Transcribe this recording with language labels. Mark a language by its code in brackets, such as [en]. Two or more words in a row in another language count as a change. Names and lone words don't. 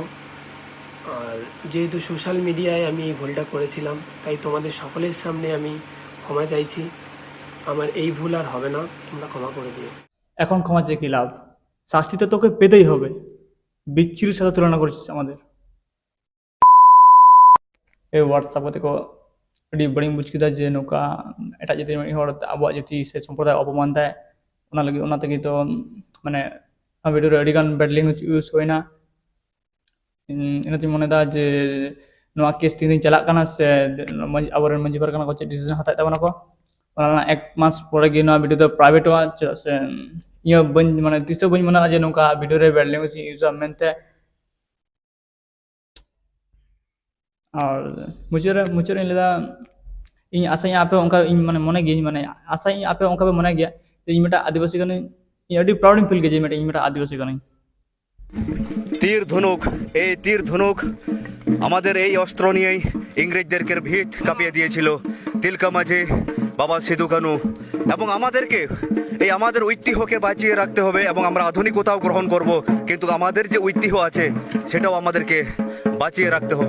[bn] আর যেহেতু সোশ্যাল মিডিয়ায় আমি এই ভুলটা করেছিলাম, তাই তোমাদের সকলের সামনে আমি ক্ষমা চাইছি। আমার এই ভুল আর হবে না, তোমরা ক্ষমা করে দিও। এখন ক্ষমা চেয়ে কি লাভ? শাস্তি তো তোকে পেতেই হবে। বিচ্ছিরির সাথে তুলনা করেছিস আমাদের। [sat] ᱮ ᱣᱟᱴᱥᱟᱯ ᱠᱟᱛᱮ ᱠᱚ ᱟᱹᱰᱤ ᱵᱟᱹᱲᱤᱡ ᱵᱩᱡᱽ ᱠᱮᱫᱟ ᱡᱮ ᱱᱚᱝᱠᱟ ᱮᱴᱟᱜ ᱡᱟᱹᱛᱤ ᱢᱤᱫ ᱦᱚᱲ ᱟᱵᱚᱣᱟᱜ ᱡᱟᱹᱛᱤ ᱥᱮ ᱥᱚᱢᱯᱨᱚᱫᱟᱭ ᱚᱯᱚᱢᱟᱱ ᱫᱟᱭ᱾ ᱚᱱᱟ ᱞᱟᱹᱜᱤᱫ ᱚᱱᱟ ᱛᱮᱜᱮ ᱛᱚ ᱢᱟᱱᱮ ᱵᱷᱤᱰᱤᱭᱳ ᱨᱮ ᱟᱹᱰᱤᱜᱟᱱ [en] bad language use [sat] ᱦᱩᱭᱱᱟ᱾ ᱤᱱᱟᱹᱛᱤᱧ ᱢᱚᱱᱮᱫᱟ ᱡᱮ ᱱᱚᱣᱟ ᱠᱮᱥ ᱛᱤᱱ ᱫᱤᱱ ᱪᱟᱞᱟᱜ ᱠᱟᱱᱟ ᱥᱮ ᱟᱵᱚᱨᱮᱱ ᱢᱟᱺᱡᱷᱤ ᱯᱟᱨᱜᱟᱱᱟ ᱠᱚ ᱪᱮᱫ ᱰᱤᱥᱤᱥᱚᱱ ᱦᱟᱛᱟᱣ ᱛᱟᱵᱚᱱᱟ ᱠᱚ ᱚᱱᱟ ᱨᱮᱱᱟᱜ [bn] 1 মাস পরে গিয়ে [sat] ᱱᱚᱣᱟ ᱵᱷᱤᱰᱤᱭᱳ ᱫᱚ ᱯᱨᱟᱭᱵᱷᱮᱴᱚᱜᱼᱟ ᱪᱮᱫᱟᱜ ᱥᱮ ᱤᱧ ᱵᱟᱹᱧ ᱢᱟᱱᱮ ᱛᱤᱥ ᱦᱚᱸ ᱵᱟᱹᱧ ᱢᱚᱱᱮᱭᱟ ᱡᱮ ᱱᱚᱝᱠᱟ ᱵᱷᱤᱰᱤᱭᱳ ᱨᱮ [en] bad language [sat] ᱤᱧ ᱤᱭᱩᱡᱟ ᱢᱮᱱᱛᱮ ᱟᱨ ᱢᱩᱪᱟᱹᱫ ᱨᱮᱧ ᱞᱟᱹᱭᱫᱟ ᱤᱧ ᱟᱥᱟᱧ ᱟᱯᱮ ᱚᱱᱠᱟ ᱤᱧ ᱢᱟᱱᱮ ᱢᱚᱱᱮ ᱜᱤᱭᱟᱹᱧ ᱢᱟᱱᱮ ᱟᱥᱟᱧ ᱟᱯᱮ ᱚᱱᱠᱟ ᱯᱮ ᱢᱚᱱᱮ ᱜᱮᱭᱟ ᱡᱮ ᱤᱧ ᱢᱤᱫᱴᱟᱝ ᱟᱹᱫᱤᱵᱟᱹᱥᱤ ᱠᱟᱹᱱᱟᱹᱧ ᱤᱧ ᱟᱹᱰᱤ ᱯᱨᱟউড ᱤᱧ ᱯᱷᱤᱞ ᱜᱮᱭᱟ ᱡᱮ ᱤᱧ ᱢᱤᱫᱴᱟᱝ আদিবাসী কানাই [bn] তীর ধনুক, এই তীর ধনুক আমাদের এই অস্ত্র নিয়েই ইংরেজদেরকে ভিত কাঁপিয়ে দিয়েছিল তিলকা মাঝি, বাবা সিধু কানু। এবং আমাদেরকে এই আমাদের ঐতিহ্যকে বাঁচিয়ে রাখতে হবে এবং আমরা আধুনিকতাও গ্রহণ করব, কিন্তু আমাদের যে ঐতিহ্য আছে সেটাও আমাদেরকে বাঁচিয়ে রাখতে হবে।